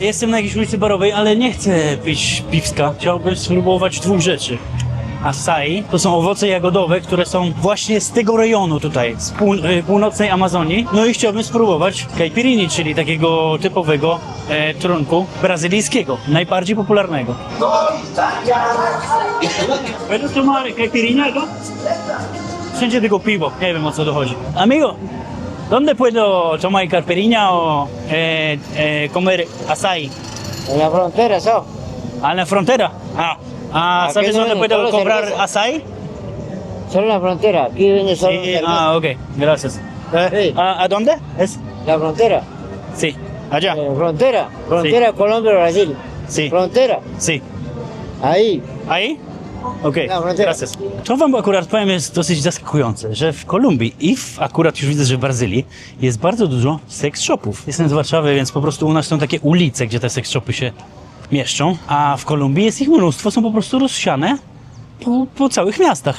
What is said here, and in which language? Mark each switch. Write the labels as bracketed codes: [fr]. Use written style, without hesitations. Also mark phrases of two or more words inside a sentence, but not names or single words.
[pl] Jestem na jakiejś ulicy Barowej, ale nie chcę pić piwska. Chciałbym spróbować dwóch rzeczy. Acai to są owoce jagodowe, które są właśnie z tego rejonu tutaj, z północnej Amazonii. No i chciałbym spróbować caipirini, czyli takiego typowego trunku brazylijskiego, najbardziej popularnego. [es] ¿Puedo tomar caipirinha algo? [pl] Wszędzie tylko piwo, nie wiem o co dochodzi. [es] Amigo, ¿dónde puedo tomar caipirinha o comer acai? En la frontera, ¿so? A la frontera. Aquí ¿Sabes no dónde venden puedo solo comprar cerveza. acai? Solo en la frontera. Aquí vende solo cerveza. Ok, gracias. Sí. ¿A dónde es? La frontera. Sí, allá. Frontera. Frontera Colombia-Brasil. Sí, Frontera. sí. Ahí. Ahí? Okej, [pt] Na frontera. [es] gracias. [pl] To wam akurat powiem jest dosyć zaskakujące, że w Kolumbii i akurat już widzę, że w Brazylii jest bardzo dużo sex shopów. Jestem z Warszawy, więc po prostu u nas są takie ulice, gdzie te sex shopy się mieszczą, a w Kolumbii jest ich mnóstwo, są po prostu rozsiane po całych miastach.